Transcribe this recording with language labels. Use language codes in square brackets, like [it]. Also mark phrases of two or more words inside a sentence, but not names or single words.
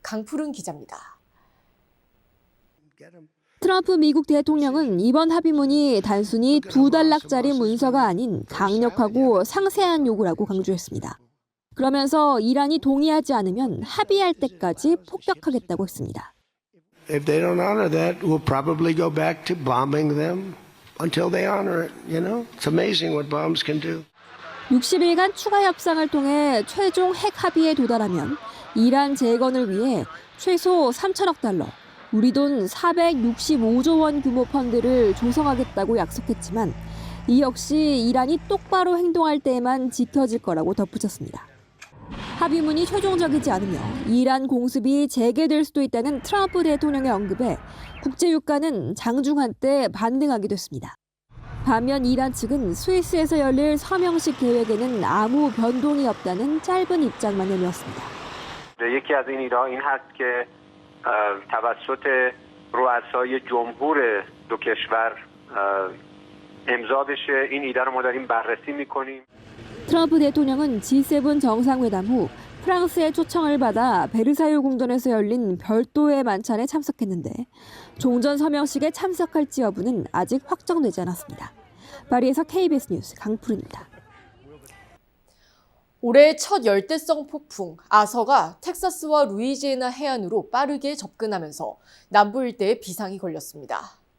[ko] 강푸른 기자입니다. 트럼프 미국 대통령은 이번 합의문이 단순히 2달락짜리 문서가 아닌 강력하고 상세한 요구라고 강조했습니다. 그러면서 이란이 동의하지 않으면 합의할 때까지 폭격하겠다고 했습니다. [en] If they don't honor that, we'll probably go back to bombing them until they honor it. You know, it's amazing what bombs can do. [ko] 60일간 추가 협상을 통해 최종 핵 합의에 도달하면 이란 재건을 위해 최소 3천억 달러, 우리 돈 465조 원 규모 펀드를 조성하겠다고 약속했지만 이 역시 이란이 똑바로 행동할 때에만 지켜질 거라고 덧붙였습니다. 합의문이 최종적이지 않으며 이란 공습이 재개될 수도 있다는 트럼프 대통령의 언급에 국제유가는 장중한 때 반등하기도 했습니다. 반면 이란 측은 스위스에서 열릴 서명식 계획에는 아무 변동이 없다는 짧은 입장만 내놓았습니다. [fa] یکی از این ایده این هست که توسط رؤسای جمهور دو کشور امضا بشه. این ایده رو ما داریم بررسی می‌کنیم. [ko] 트럼프 대통령은 G7 정상회담 후 프랑스의 초청을 받아 베르사유 궁전에서 열린 별도의 만찬에 참석했는데 종전 서명식에 참석할지 여부는 아직 확정되지 않았습니다. 파리에서 KBS 뉴스 강푸르입니다. 올해 첫 열대성 폭풍 아서가 텍사스와 루이지애나 해안으로 빠르게 접근하면서 남부 일대에 비상이 걸렸습니다.